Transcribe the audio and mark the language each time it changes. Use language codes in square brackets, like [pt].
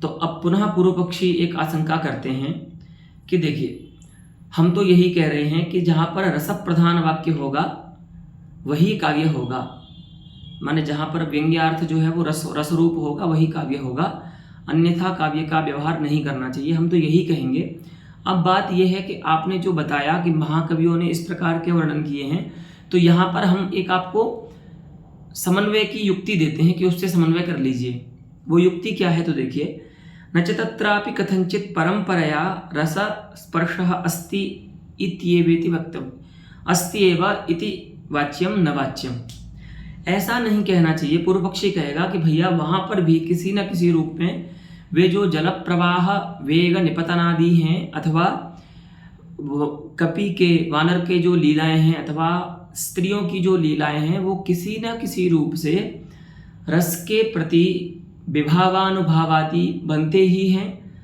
[hi] तो अब पुनः पूर्व पक्षी एक आशंका करते हैं कि देखिए, हम तो यही कह रहे हैं कि जहां पर रस प्रधान वाक्य होगा वही काव्य होगा, माने जहां पर व्यंग्यार्थ जो है वो रस रूप होगा वही काव्य होगा, अन्यथा काव्य का व्यवहार नहीं करना चाहिए, हम तो यही कहेंगे। अब बात यह है कि आपने जो बताया कि महाकवियों ने इस प्रकार के वर्णन किए हैं, तो यहाँ पर हम एक आपको समन्वय की युक्ति देते हैं कि उससे समन्वय कर लीजिए। वो युक्ति क्या है, तो देखिए, [sa] न च तत्रापि कथंचित परंपरया रस स्पर्शः अस्ति इत्येवेति वक्तव्यम्, अस्ति एव इति वाच्यम न वाच्यम। [hi] ऐसा नहीं कहना चाहिए। पूर्व पक्षी कहेगा कि भैया वहां पर भी किसी न किसी रूप में वे जो जल प्रवाह वेग निपतनादि हैं, अथवा कपि के वानर के जो लीलाएं हैं, अथवा स्त्रियों की जो लीलाएं हैं, वो किसी न किसी रूप से रस के प्रति विभावानुभावादि बनते ही हैं।